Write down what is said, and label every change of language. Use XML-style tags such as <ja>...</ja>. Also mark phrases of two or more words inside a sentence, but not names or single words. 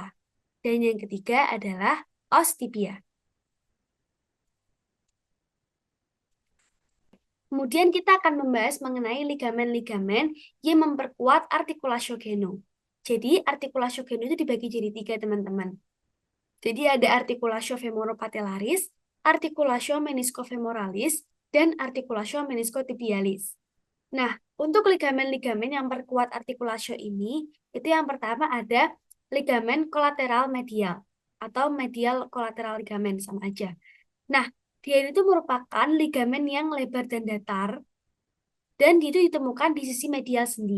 <id>Dan yang ketiga adalah</id> <la>os tibia.</la> <id>Kemudian kita akan membahas mengenai ligamen-ligamen yang memperkuat</id> <la>artikulasio genum.</la> <id>Jadi</id> <la>artikulasio genum</la> <id>itu dibagi jadi tiga, teman-teman.</id> <la>Jadi ada artikulasio femoropatellaris, artikulasio meniscofemoralis, dan artikulasio meniscotibialis.</la> <id>Nah, untuk ligamen-ligamen yang memperkuat artikulasio ini, itu yang pertama ada ligamen kolateral medial atau medial kolateral ligamen, sama aja. Nah, dia itu merupakan ligamen yang lebar dan datar, dan itu ditemukan di sisi medial sendi.</id>